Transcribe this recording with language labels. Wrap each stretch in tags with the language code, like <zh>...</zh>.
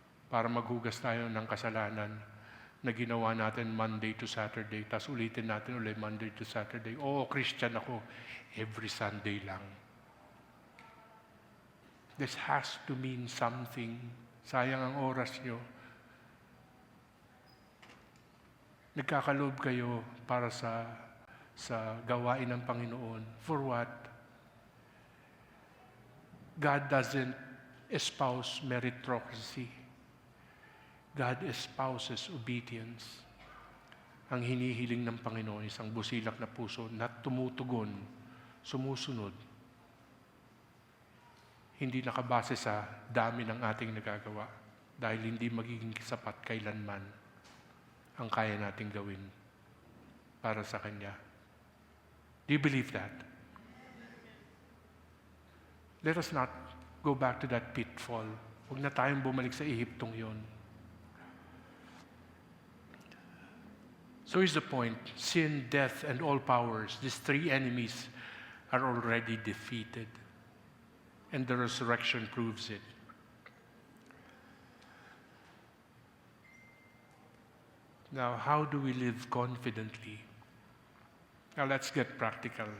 <tl>Para maghugas tayo ng kasalanan na ginawa natin</tl> <en>Monday to Saturday,</en> <tl>tapos ulitin natin ulit Monday to Saturday. Oo, Christian ako, every Sunday lang.</tl> <en>This has to mean something.</en> <tl>Sayang ang oras nyo. Nagkakaloob kayo para sa gawain ng Panginoon.</tl> <en>For what? God doesn't espouse meritocracy. God espouses obedience.</en> <tl>Ang hinihiling ng Panginoon, isang busilak na puso na tumutugon, sumusunod. Hindi nakabase sa dami ng ating nagagawa dahil hindi magiging sapat kailanman ang kaya nating gawin para sa Kanya.</tl> <en>Do you believe that? Let us not go back to that pitfall.</en> <tl>Huwag na tayong bumalik sa Ehiptong yon. So here's the point. Sin, death, and all powers, these three enemies are already defeated. And the resurrection proves it. Now, how do we live confidently? Now, let's get practical.</tl>